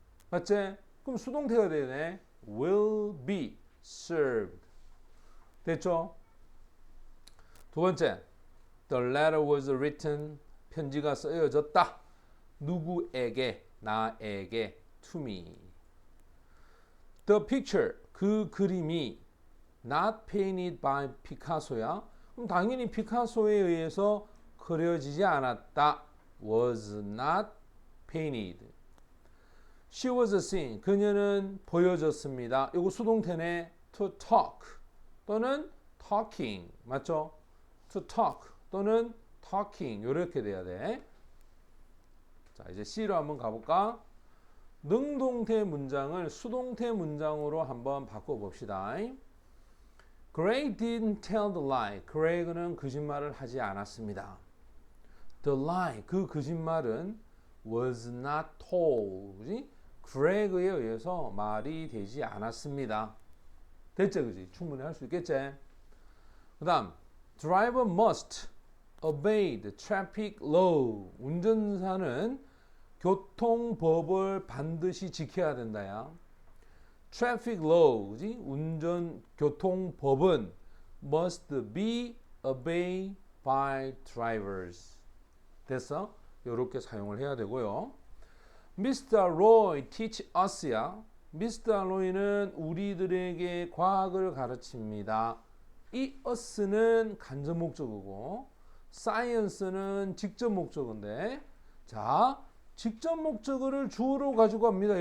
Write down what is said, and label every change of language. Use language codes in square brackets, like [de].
[ko] 맞지? 그럼 수동태가 되네. [en] will be served. [ko] 됐죠? [en] 두 번째, the letter was written, [ko] 편지가 쓰여졌다. 누구에게? 나에게. to me. [en] The picture, [ko] 그 그림이 [en] not painted by Picasso야. [ko] 그럼 당연히 피카소에 의해서 그려지지 않았다. [en] was not painted. She was seen, [ko] 그녀는 보여졌습니다. 이거 수동태네. [en] to talk 또는 talking, 맞죠? to talk [ko] 또는 talking, 이렇게 돼야 돼. 자, 이제 C로 한번 가볼까? 능동태 문장을 수동태 문장으로 한번 바꿔봅시다. [en] Greg didn't tell the lie. [ko] 그레이그는 거짓말을 하지 않았습니다. [en] The lie, [ko] 그 거짓말은 [en] was not told. [ko] 그지? 그레이그에 의해서 말이 되지 않았습니다. 됐지, 그지? 충분히 할 수 있겠지? 그 다음, [en] driver must obey the traffic law. [ko] 운전사는 교통법을 반드시 지켜야 된다야. [en] traffic law, 그지? [ko] 교통법은 [en] must be obeyed by drivers. [ko] 됐어? 이렇게 사용을 해야 되고요. [en] Mr. Roy teach us야. Mr. [ko] Roy는 우리들에게 과학을 가르칩니다. 이 us는 간접 목적어고 science는 직접 목적어인데, 자, 직접 목적어를 주어로 가지고 갑니다.